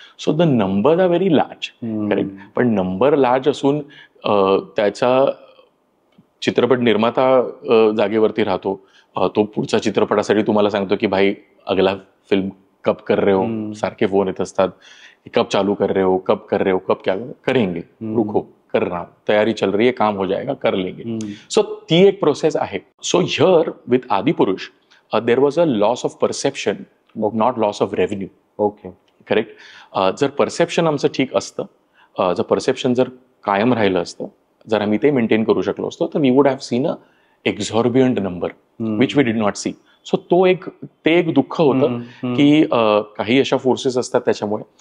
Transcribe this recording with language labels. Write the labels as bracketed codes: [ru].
[en] So the number are very large. [mr] Correct. पण number large असून त्याचा चित्रपट निर्माता जागेवरती राहतो. तो पुढच्या चित्रपटासाठी तुम्हाला सांगतो की [hi] भाई अगला फिल्म कब कर रहे हो, [mr] सारखे फोन येत असतात. [hi] कब चालू कर रहे हो, कब कर रहे हो, कब क्या करेंगे, रुको कर रहा हूं, तयारी चल रही है, काम हो जाएगा, कर लेंगे. [mr] सो ती एक प्रोसेस आहे. [en] So here with Adipurush there was a loss of perception, not loss of revenue. Okay. Correct. [mr] जर परसेप्शन आमचं ठीक असतं, जर परसेप्शन जर कायम राहिलं असतं, जर आम्ही ते मेंटेन करू शकलो असतो तर [en] We would have seen a exorbitant number which we did not see. [mr] So ते एक दुःख होतं की काही अशा फोर्सेस असतात त्याच्यामुळे.